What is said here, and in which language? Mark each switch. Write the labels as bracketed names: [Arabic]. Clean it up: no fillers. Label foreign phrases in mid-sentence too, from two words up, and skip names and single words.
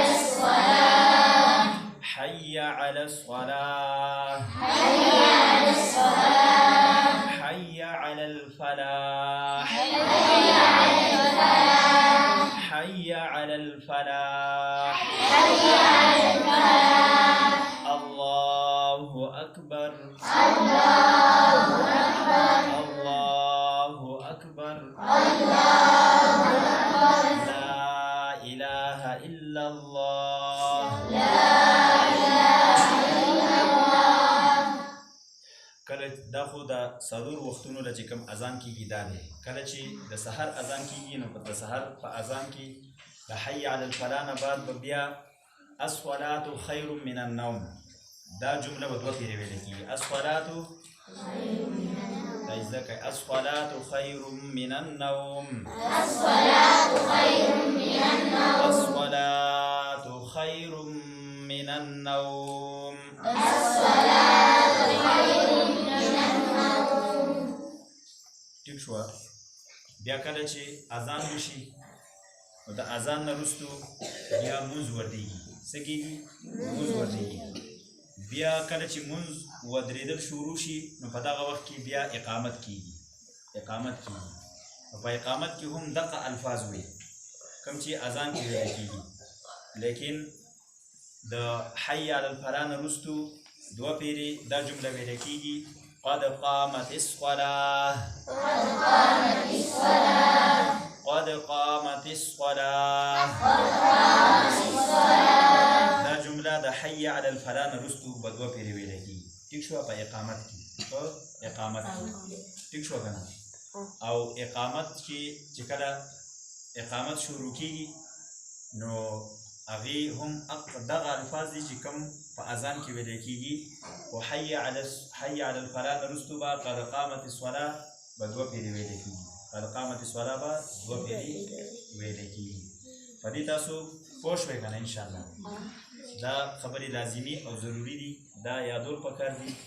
[Arabic] الصلاة حي على الصلاة حي على الصلاة حي على الفلاح حي على الفلاح حي على الفلاح حي على الفلاح الله أكبر الله أكبر الله أكبر الله أكبر لا إله إلا الله لا إله إلا الله [Pashto] کله دا خو د څلور وختونو له چې کوم اذان کېږي دا دی کله چې د سحر اذان کېږي نو د سحر په اذان کې د [Arabic] حي علی الفلاح [Pashto] نه بعد به بیا [Arabic] الصلاة خیر من النوم [Pashto] دا جمله به دوه پیرې ویل کېږي الصلاة دا زده کوئ [Arabic] الصلاة خیر من النوم الصلاة خیر من النوم الصلاة خیر من النوم الصلاة [Pashto] ټیک شوه. بیا کله چې اذان وشي نو د اذان نه وروستو بیا مونځ ودرېږي. څه کېږي؟ مونځ ودرېږي. بیا کله چې مونځ ودرېدل شروع شي نو په دغه وخت کې بیا اقامت کېږي. په اقامت کې هم دغه الفاظ وي کوم چې اذان کې ویل کېږي، لیکن د [Arabic] حي علی الفلاح [Pashto] نه وروستو دوه پیرې دا جمله ویل کېږي: [Arabic] قد قامت الصلاة، قد قامت الصلاة. [Pashto] دا جمله د [Arabic] حي علی الفلاح [Pashto] نه وروستو به دوه پیرې ویل کېږي. ټیک شوه؟ په اقامت کې ټیک شوه که نه؟ او اقامت کې چې کله اقامت شروع کېږي نو هغې هم دغه الفاظ دي چې کوم په اذان کې ویلی کېږي. خو [Arabic] حي علی الفلاح [Pashto] نه وروستو به [Arabic] قد قامت الصلاة [Pashto] به دوه پیرې ویلی کېږي. [Arabic] قد قامت الصلاة [Pashto] به دوه پیرې ویلی کېږي. په دې تاسو پوه شوئ که نه؟ انشاءالله دا خبرې لازمي او ضروري دي، دا یادول پکار دي.